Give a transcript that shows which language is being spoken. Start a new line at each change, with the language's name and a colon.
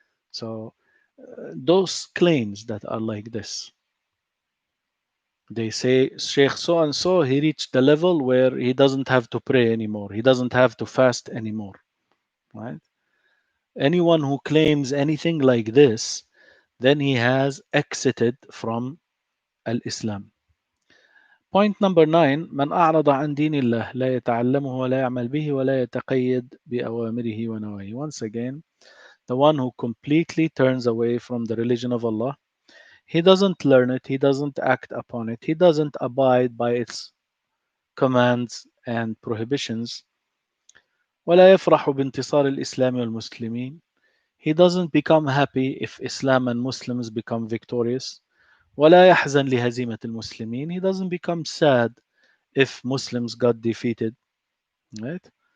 English: So those claims that are like this, they say Sheikh so and so, he reached the level where he doesn't have to pray anymore. He doesn't have to fast anymore, right? Anyone who claims anything like this, then he has exited from al-Islam. Point number 9:
Arabic: من أعرض عن دين الله لا يتعلمه ولا يعمل به ولا يتقيد بأوامره ونواهيه.
English: Once again, the one who completely turns away from the religion of Allah, he doesn't learn it, he doesn't act upon it, he doesn't abide by its commands and prohibitions.
Arabic: ولا يفرح بانتصار الإسلام والمسلمين.
English: He doesn't become happy if Islam and Muslims become victorious.
Arabic: ولا يحزن لهزيمة المسلمين.
English: He doesn't become sad if Muslims got defeated. Right?